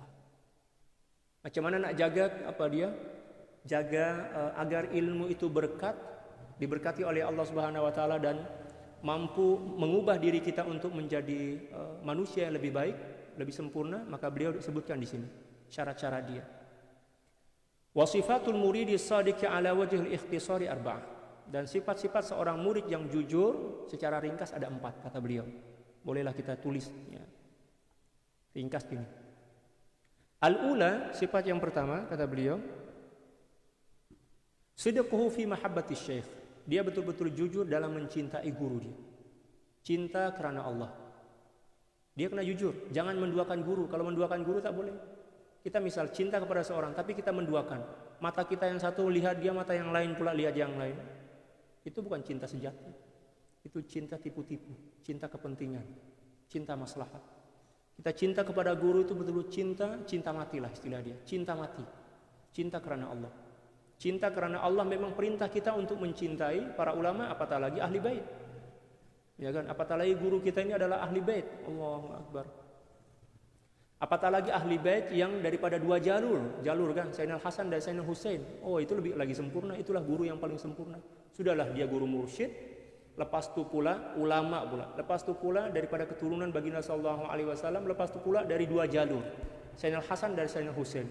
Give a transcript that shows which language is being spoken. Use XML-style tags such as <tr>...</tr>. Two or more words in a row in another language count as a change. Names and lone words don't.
<ms>Macam mana nak jaga jaga agar ilmu itu berkat, diberkati oleh Allah</ms> <ar>سبحانه وتعالى</ar> <ms>dan mampu mengubah diri kita untuk menjadi manusia yang lebih baik, lebih sempurna, maka beliau sebutkan di sini syarat-syarat dia.</ms> <ar>وصفة المريد الصادق على وجه الاختصار أربعة.</ar> <ms>Dan sifat-sifat seorang murid yang jujur secara ringkas ada 4 kata beliau. Bolehlah kita tulis ya. Ringkas ini. Al-ula, sifat yang pertama kata beliau,</ms> <ar>صدقه في محبة الشيخ.</ar> <ms>Dia betul-betul jujur dalam mencintai guru dia. Cinta karena Allah. Dia kena jujur, jangan menduakan guru. Kalau menduakan guru tak boleh. Kita misal cinta kepada seorang tapi kita menduakan. Mata kita yang satu lihat dia, mata yang lain pula lihat yang lain. Itu bukan cinta sejati. Itu cinta tipu-tipu, cinta kepentingan, cinta maslahat. Kita cinta kepada guru itu betul-betul cinta matilah istilah dia. Cinta mati. Cinta karena Allah. Cinta karena Allah memang perintah kita untuk mencintai para ulama, apatah lagi ahli bait. Ya kan? Apatah lagi guru kita ini adalah ahli bait.</ms> <ar>الله أكبر.</ar> <ms>Apatah lagi ahli bait yang daripada 2 jalur kan, Sayyidina Hasan dan Sayyidina Husain. Oh, itu lebih lagi sempurna, itulah guru yang paling sempurna. Sudahlah dia guru mursyid, lepas itu pula ulama pula, lepas itu pula daripada keturunan baginda</ms> <ar>صلى الله عليه وسلم,</ar> <ms>lepas itu pula dari 2 jalur, Sayyidina Hasan dan Sayyidina Husain.</ms>